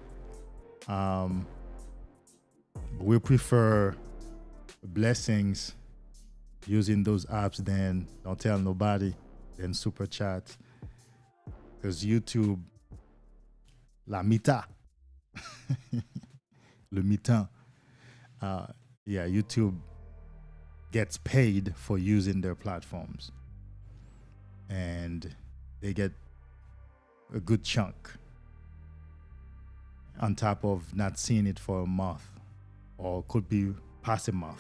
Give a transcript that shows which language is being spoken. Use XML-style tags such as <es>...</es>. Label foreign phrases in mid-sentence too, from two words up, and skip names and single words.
<en>We prefer blessings using those apps than don't tell nobody, than super chat. Because YouTube,</en> <es>la mitad,</es> <fr>le mi-temps.</fr> <en>YouTube gets paid for using their platforms. And they get a good chunk on top of not seeing it for a month, or could be past a month.</en>